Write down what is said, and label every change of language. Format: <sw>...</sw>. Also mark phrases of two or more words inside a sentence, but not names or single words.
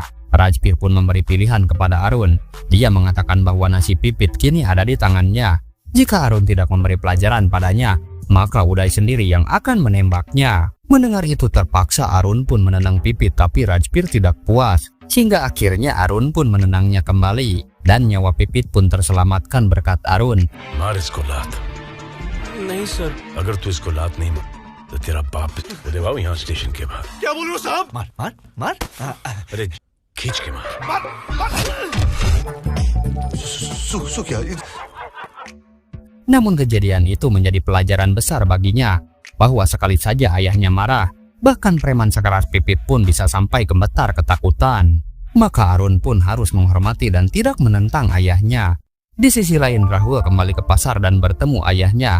<id>Rajbir pun memberi pilihan kepada Arun. Dia mengatakan bahwa nasib Pipit kini ada di tangannya. Jika Arun tidak memberi pelajaran padanya, maka Uday sendiri yang akan menembaknya. Mendengar itu terpaksa Arun pun menendang Pipit, tapi Rajbir tidak puas. Hingga akhirnya Arun pun menendangnya kembali. Dan nyawa Pipit pun terselamatkan berkat Arun.</id> <hi>मार इसको लात. नहीं सर. अगर तू इसको लात नहीं मार तो तेरा बाप उदय बाबू यहाँ स्टेशन के बाहर. क्या बोल रहे हो साहब? मार मार मार. अरे खींच के मार. सु क्या?</hi> <id>Namun kejadian itu menjadi pelajaran besar baginya, bahwa sekali saja ayahnya marah, bahkan preman sekeras Pipit pun bisa sampai gemetar ketakutan. Maka Arun pun harus menghormati dan tidak menentang ayahnya. Di sisi lain, Rahul kembali ke pasar dan bertemu ayahnya.</id>